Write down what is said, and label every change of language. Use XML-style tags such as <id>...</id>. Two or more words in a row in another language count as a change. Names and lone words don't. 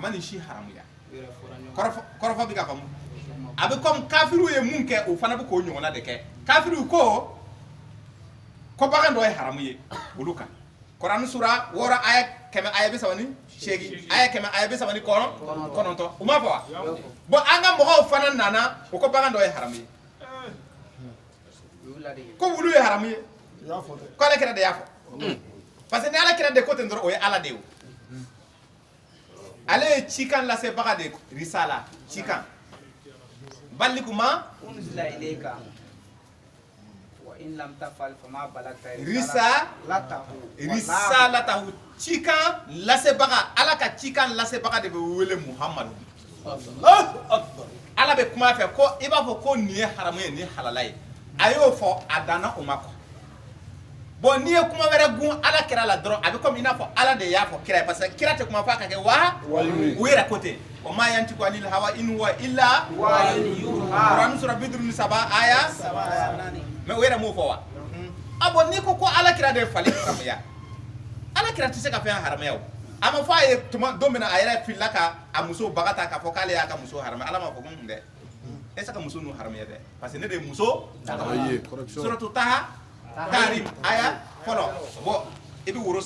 <bm>ma nin si haramu ya kɔrɔfɔ bɛ ka faamu a bɛ comme kafiru ye mun kɛ o fana bɛ k'o ɲɔgɔnna de kɛ kafiru ko bagan dɔ ye haramu ye olu kan Quran sura 6 aya 138 aya 139 o ma fɔ wa bon an ka mɔgɔw fana nana o ko bagan dɔ ye haramu ye ko wulu ye haramu ye ko ala kira de y'a fɔ</bm> <fr>parce que</fr> <bm>ni ala kira de ko ten dɔrɔn o ye ala de ye ale ye cikan lasebaga de risala cikan balikuma</bm> <ar>أنزل إليك وإن لم تفعل فما بلغت</ar> <bm>risalatahu cikan lasebaga ala ka cikan lasebaga de bɛ wele muhamadu</bm> <ar>الله أكبر</ar> <bm>ala bɛ kuma fɛ ko i b'a fɔ ko nin ye haramu ye nin ye halala ye a y'o fɔ a danna o ma kɔ bon n'i ye kuma wɛrɛ gun ala kira la dɔrɔn a bɛ komi i n'a fɔ ala de y'a fɔ kira ye</bm> <fr>parce que</fr> <bm>kira tɛ kuma fɔ a ka kɛ wa u yɛrɛ ko ten</bm> <ar>وما ينطق عن الهوى إن هو إلا</ar> <bm>Quran sura 57 aya mais o yɛrɛ m'o fɔ wa a bon n'i ko ala kira de ye fali haramuya ala kira tɛ se ka fɛn haramuya o a ma fɔ a ye tuma don min na a yɛrɛ filila ka a muso baga ta k'a fɔ k'ale y'a ka muso haramuya ala m'a fɔ ko dɛ e se ka muso n'u haramuya dɛ</bm> <fr>parce que</fr> <bm>ne de ye muso suratu taha Karim aya fɔlɔ bon i bɛ woro</bm>